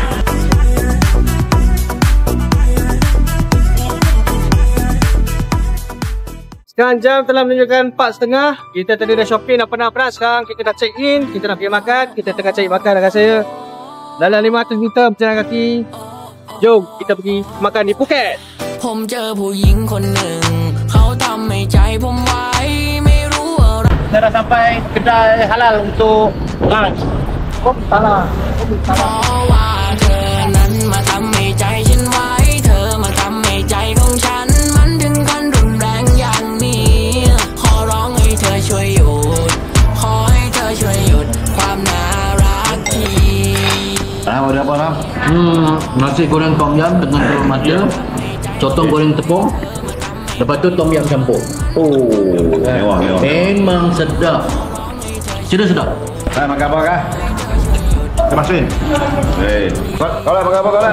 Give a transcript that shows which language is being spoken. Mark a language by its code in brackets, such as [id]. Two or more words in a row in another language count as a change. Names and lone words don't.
[ms] Sekarang jam telah menunjukkan 4.30. Kita tadi dah shopping, dah penat-penat. Sekarang kita dah [en] check in, [ms] kita nak pergi makan. Kita tengah cari makan dah saya. Dalam 500 meter berjalan kaki. Jom kita pergi makan di Phuket. [th] ผมเจอผู้หญิงคนหนึ่งเขาทำให้ใจผมไว้ไม่รู้อะไร [ms] Kita dah sampai kedai halal untuk lunch. [th] เพราะว่าเธอนั้นมาทำให้ใจฉันไว้เธอมาทำให้ใจของฉันมันถึงขั้นรุนแรงอย่างนี้ขอร้องให้เธอช่วยหยุดขอให้เธอช่วยหยุดความน่ารักที [ms] Ada apa Ram? Nasi goreng tom yum dengan telur mata, sotong goreng tepung, lepas tu tom yum campur. Mewah. Memang sedap. Sedap. Makan apa kah? Kita masukin. Kau makan apa kau?